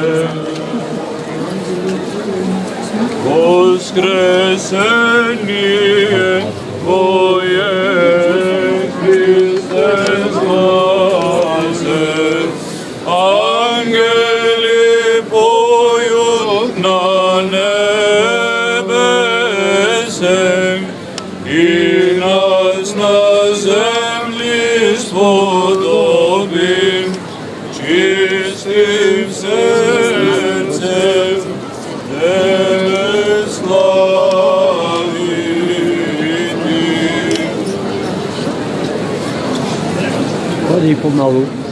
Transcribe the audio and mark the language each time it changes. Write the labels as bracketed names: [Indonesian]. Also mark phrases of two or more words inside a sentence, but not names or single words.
[Church Slavic] Воскресение Твое, Христе, спасен, ангели поют на небесем, и нас на землі сподобим, чистим серцем Тебе славити. [Ukrainian] Ходи помалу.